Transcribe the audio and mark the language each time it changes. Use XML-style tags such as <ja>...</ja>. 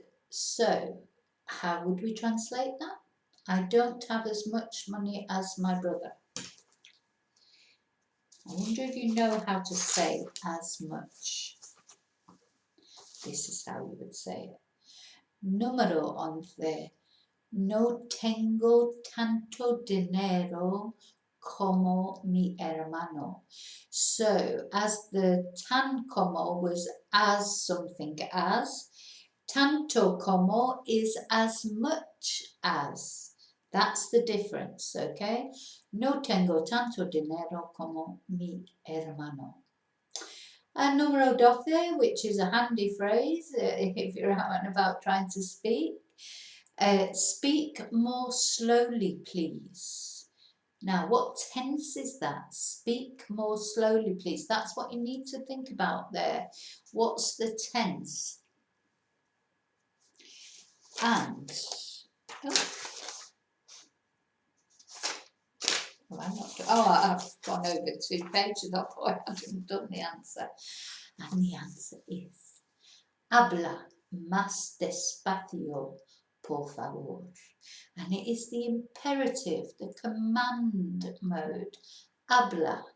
<en>So, how would we translate that? I don't have as much money as my brother. I wonder if you know how to say as much. This is how you would say it. Número 11.</en> <es>No tengo tanto dinero como mi hermano.</es> <en>So, as the tan como was as something as, tanto como is as much as. That's the difference, okay?</en> <es>No tengo tanto dinero como mi hermano.</es> <en>And número 12, which is a handy phrase if you're out and about trying to speak. Speak more slowly, please. Now, what tense is that? Speak more slowly, please. That's what you need to think about there. What's the tense? And, I've gone over 2 pages. I thought I hadn't done the answer. And the answer is,</en> <es>habla más despacio, por favor.</es> <en>And it is the imperative, the command mode. Habla.</en>